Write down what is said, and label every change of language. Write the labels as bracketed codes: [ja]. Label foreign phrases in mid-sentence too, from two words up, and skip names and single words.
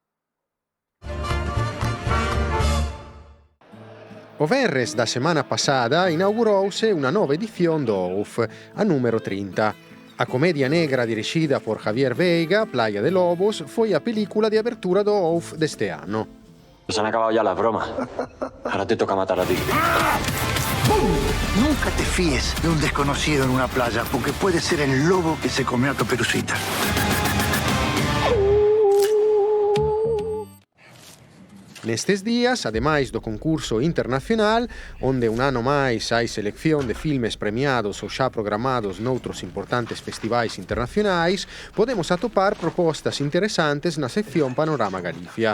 [gl] O venres da semana pasada inaugurouse unha nova edición do OUF, a número 30. A comedia negra dirixida por Javier Veiga, Playa de Lobos, foi a película de abertura do OUF deste ano. [es] Se han acabado ya las bromas. Ahora te toca matar a ti. Nunca te fíes de un desconocido en una playa, porque puede ser el lobo que se comió a Caperucita. [gl] Nestes días, ademais do concurso internacional, onde un ano máis hai selección de filmes premiados ou xa programados noutros importantes festivais internacionais, podemos atopar propostas interesantes na sección Panorama Galicia.